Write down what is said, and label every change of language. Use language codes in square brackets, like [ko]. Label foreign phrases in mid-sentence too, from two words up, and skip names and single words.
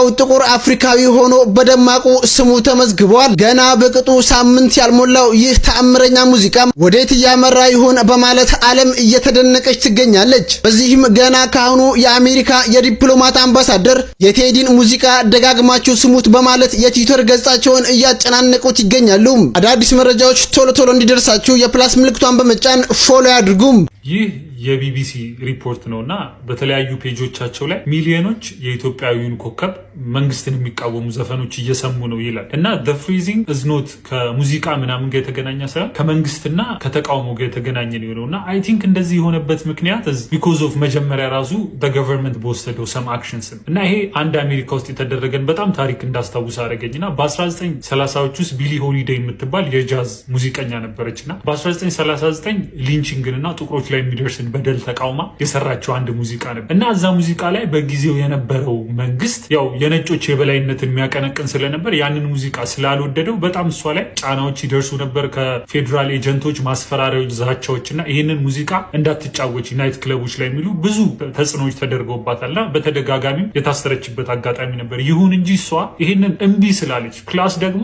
[am] ጥቁር አፍሪካዊ ሆኖ በደማቁ ስሙ ተመዝግቧል። ገና በቅጡ ሳምንት ያልሞላው ይህ ተአምረኛ ሙዚቃም ወዴት እያመራ ይሆን በማለት ዓለም እየተደነቀች ትገኛለች። በዚህም ገና ካሁኑ የአሜሪካ የዲፕሎማት አምባሳደር የቴዲን ሙዚቃ ደጋግማችሁ ስሙት በማለት የትዊተር ገጻቸውን እያጨናነቁት ይገኛሉ። አዳዲስ መረጃዎች ቶሎ ቶሎ እንዲደርሳችሁ የፕላስ ምልክቷን በመጫን ፎሎ ያድርጉም። ይህ የቢቢሲ ሪፖርት ነውና በተለያዩ ፔጆቻቸው ላይ ሚሊዮኖች የኢትዮጵያዊውን ኮከብ መንግስትን የሚቃወሙ ዘፈኖች እየሰሙ ነው ይላል እና [en] the freezing is not [am] ከሙዚቃ ምናምን ጋር የተገናኘ ሳይሆን ከመንግስትና ከተቃውሞ ጋር የተገናኘ ነው የሆነውና [en] I think [am] እንደዚህ የሆነበት ምክንያት [en] because of [am] መጀመሪያ ራሱ [en] the government [am] በወሰደው [en] some actions [am] እና ይሄ አንድ አሜሪካ ውስጥ የተደረገን በጣም ታሪክ እንዳስታውስ አደረገኝና በ1930ዎች ውስጥ ቢሊ ሆሊዴይ የምትባል የጃዝ ሙዚቀኛ ነበረችና በ1939 ሊንቺንግንና ጥቁሮች ላይ የሚደርስን በደል ተቃውማ የሰራቸው አንድ ሙዚቃ ነበር እና እዛ ሙዚቃ ላይ በጊዜው የነበረው መንግስት ያው የነጮች የበላይነትን የሚያቀነቅን ስለነበር ያንን ሙዚቃ ስላልወደደው በጣም እሷ ላይ ጫናዎች ይደርሱ ነበር፣ ከፌዴራል ኤጀንቶች ማስፈራሪያዎች፣ ዛቻዎችና ይህንን ሙዚቃ እንዳትጫወች ናይት ክለቦች ላይ የሚሉ ብዙ ተጽዕኖዎች ተደርገውባታልና በተደጋጋሚ የታሰረችበት አጋጣሚ ነበር። ይሁን እንጂ እሷ ይህንን እምቢ ስላለች ፕላስ ደግሞ